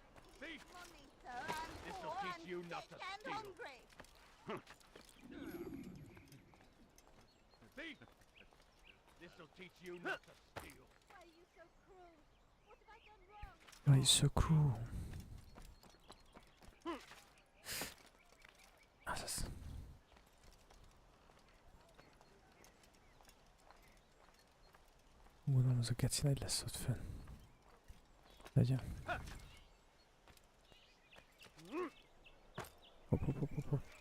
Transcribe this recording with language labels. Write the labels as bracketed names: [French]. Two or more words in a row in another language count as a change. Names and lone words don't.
[English] Thief! Money, sir. I'm This'll poor teach and you not sick to and steal. hungry. Thief! This'll teach you not to steal. Why are you so cruel? What have I done wrong? Why are you so cruel? Assasin. [Hungarian] Gondolom, az a geci nagy lesz ott fönn. Legyen. Hopp, hopp, hopp, hopp, hopp.